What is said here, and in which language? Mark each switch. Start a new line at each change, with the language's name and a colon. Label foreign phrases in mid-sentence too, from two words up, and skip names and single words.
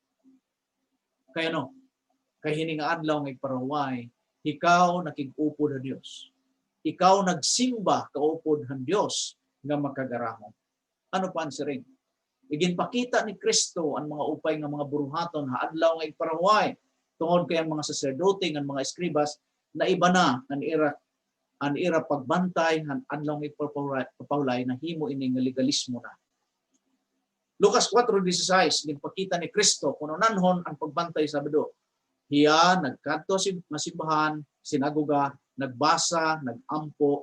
Waray: Kaya no, kay hini nga adlaw nga parahuway, ikaw nakig-upod sa Dios. Ikaw nagsimba kaupod han Dios nga makagaramo. Ano pa ang siring? Iginpakita ni Kristo ang mga upay nga mga buruhaton ha adlaw nga iparahuway tungod kay ang mga saserdote ang mga eskribas na iba na ang ira pagbantay han adlaw nga ipapawlay na himo ini nga legalismo na. Lucas 4:16 ginpakita ni Kristo kuno nanhon ang pagbantay Sabado. Hiya nagkadto sa simbahan, sinagoga, nagbasa, nagampo.